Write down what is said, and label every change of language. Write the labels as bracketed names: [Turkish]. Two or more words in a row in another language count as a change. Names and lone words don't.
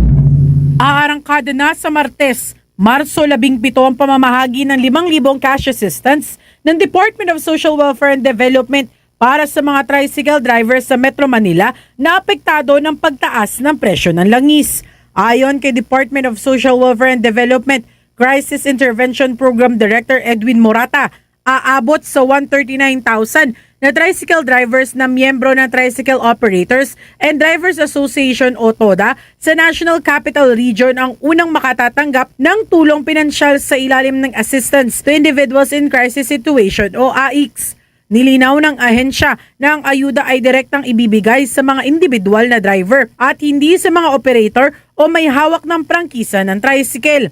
[Filipino] Aarangkada na sa Martes, Marso 17 ang pamamahagi ng 5,000 cash assistance ng Department of Social Welfare and Development para sa mga [English] tricycle drivers [Filipino] sa Metro Manila na apektado ng pagtaas ng presyo ng langis. Ayon kay Department of Social Welfare and Development Crisis Intervention Program Director Edwin Morata, aabot sa 139,000 na [English] tricycle drivers [Filipino] na miyembro ng Tricycle Operators and Drivers Association o TODA sa National Capital Region ang unang makatatanggap ng tulong pinansyal sa ilalim ng Assistance to Individuals in Crisis Situation o AICS. Nilinaw ng ahensya na ang ayuda ay direktang ibibigay sa mga individual na driver at hindi sa mga operator o may hawak ng prangkisa ng tricycle.